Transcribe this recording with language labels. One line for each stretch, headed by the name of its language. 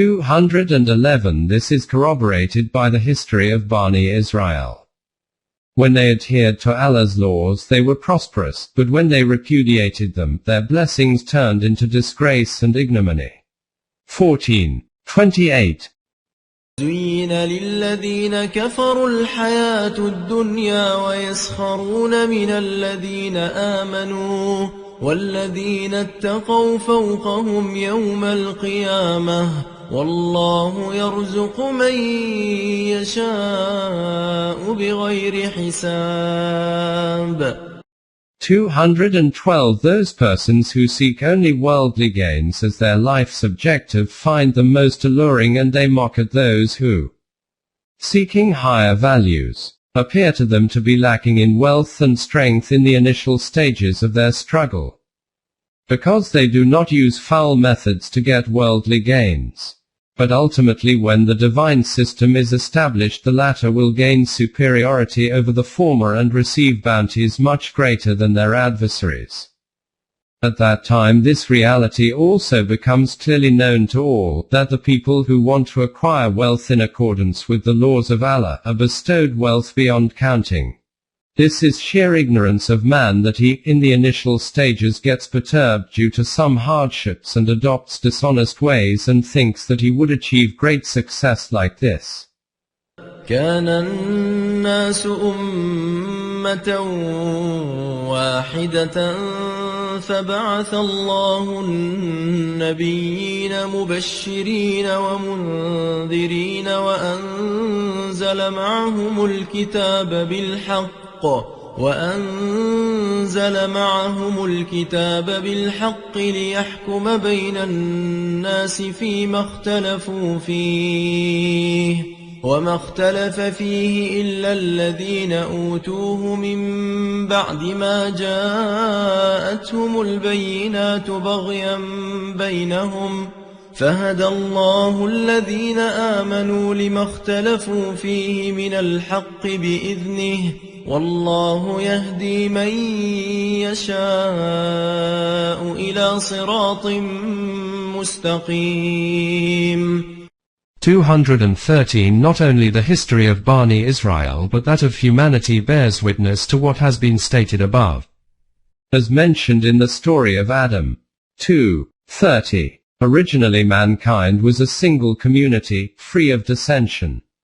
English: 211 This is corroborated by the history of Bani Israel. When they adhered to Allah's laws, they were prosperous, but when they repudiated them, their blessings turned into disgrace and ignominy. 14:28
Arabic: زين للذين كفروا الحياة الدنيا ويسخرون من الذين آمنوا والذين اتقوا فوقهم يوم القيامة والله يرزق من يشاء بغير حساب.
English: 212 Those persons who seek only worldly gains as their life's objective find them most alluring, and they mock at those who, seeking higher values, appear to them to be lacking in wealth and strength in the initial stages of their struggle, because they do not use foul methods to get worldly gains. But ultimately, when the divine system is established, the latter will gain superiority over the former and receive bounties much greater than their adversaries. At that time this reality also becomes clearly known to all, that the people who want to acquire wealth in accordance with the laws of Allah are bestowed wealth beyond counting. This is sheer ignorance of man, that he, in the initial stages, gets perturbed due to some hardships and adopts dishonest ways and thinks that he would achieve great success like this.
Arabic: كان الناس أمة واحدة فبعث الله النبيين مبشرين ومنذرين وأنزل معهم الكتاب بالحق ليحكم بين الناس فيما اختلفوا فيه وما اختلف فيه إلا الذين أوتوه من بعد ما جاءتهم البينات بغيا بينهم فهدى الله الذين آمنوا لما اختلفوا فيه من الحق بإذنه والله يهدي من يشاء إلى صراط مستقيم.
English: 213 Not only the history of Bani Israel but that of humanity bears witness to what has been stated above. As mentioned in the story of Adam. 2:30 Originally mankind was a single community, free of dissension.